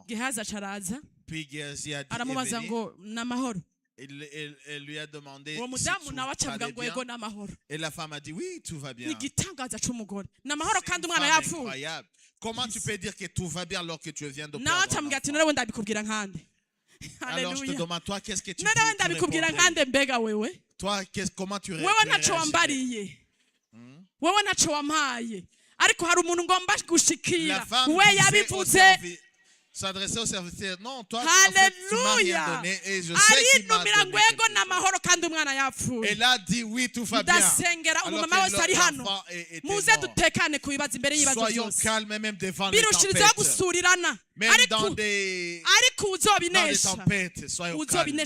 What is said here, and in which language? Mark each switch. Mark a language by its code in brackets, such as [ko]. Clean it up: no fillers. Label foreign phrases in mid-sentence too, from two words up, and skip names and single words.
[fr] Puis Géasi a dit, elle lui a demandé si tout allait bien. Et la femme a dit, oui, tout va bien. C'est incroyable. Comment tu peux dire que tout va bien alors que tu viens de perdre un enfant? Alors je te demande, toi, qu'est-ce que tu [rn] ndabikubwira nkande mbega wewe [fr] toi, comment tu [rn] wewe ntaco wambariye wewe ntaco wampaye ariko hari umuntu ngomba gushikira we yabivuze [fr] s'adresser au serviteur. Non, toi, Alléluia. tu m'as rien donné et je sais qu'il m'a donné quelque chose. Elle a dit oui, tout va bien. Alors que l'enfant était mort. Soyons calmes même devant les tempêtes. Même dans des tempêtes, soyons calmes.